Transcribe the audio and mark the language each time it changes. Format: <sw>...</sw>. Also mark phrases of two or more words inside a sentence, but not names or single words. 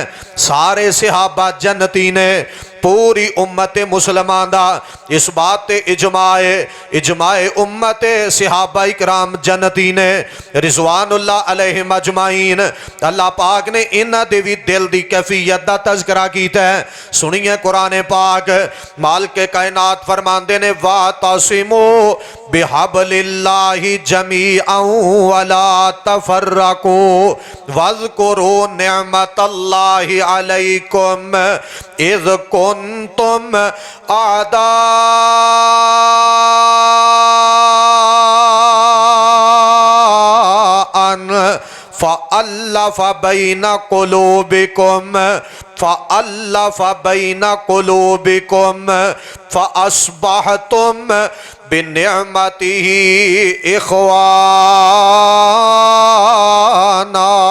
<pa>سارے صحابہ جنتی نیں پوری امت مسلمان دا اس بات تے اجماع امت صحابہ اکرام جنتی نیں</pa> <ar>رضوان الله عليهم أجمعين.</ar> <pa>اللہ پاک نے اِنہاں دے بھی دل دی کیفیت دا تذکرہ کیتا ہے. سنیے قرآن پاک مالکِ کائنات فرماندے نیں</pa> <ar>واعتصموا بحبل الله جميعا ولا تفرقوا واذكروا نعمت الله عليكم إذ كنتم أعداء فألف بين قلوبكم فأصبحتم بنعمته إخوانا.</ar>